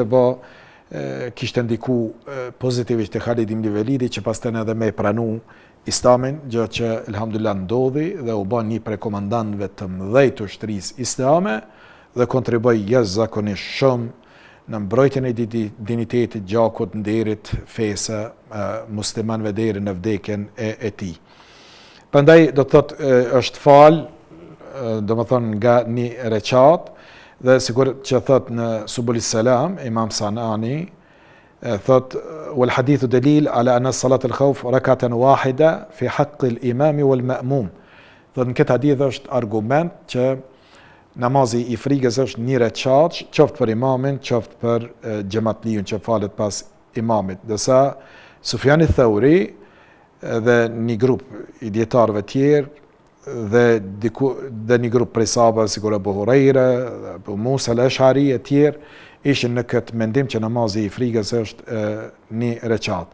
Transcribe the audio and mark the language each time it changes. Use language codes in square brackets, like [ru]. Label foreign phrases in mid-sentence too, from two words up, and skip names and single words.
[sq] kishte ndiku pozitivisht te Khalid ibn Velidi, që pastaj edhe me pranu Islamin, gjë që elhamdulillah ndodhi dhe u bën një prej komandantëve të mëdhej të ushtrisë islame dhe kontriboi jashtëzakonisht shumë në mbrojtjen e dinitetit, gjakut, nderit, fesë muslimanëve deri në vdekjen e tij. Prandaj do të thotë është fal, do më thonë nga një reqat, dhe sigur që thot në Subul Salam, Imam Sanani, thot, [ar] والحديث دليل على أن صلاة الخوف ركعة واحدة في حق الإمام والمأموم. [sq] Thot në këtë hadith është argument që namazi I frikës është një reqat, qoftë për imamin, qoftë për xhamatliun që falet pas imamit. Dërsa Sufjani Thauri dhe një grup I dietarëve tjerë dhe një grup prej sahabëve sikur Abu Huraira, Abu Musa al-Ash'ari e tjerë ishin në këtë mendim që namazi I frikës është një reqat.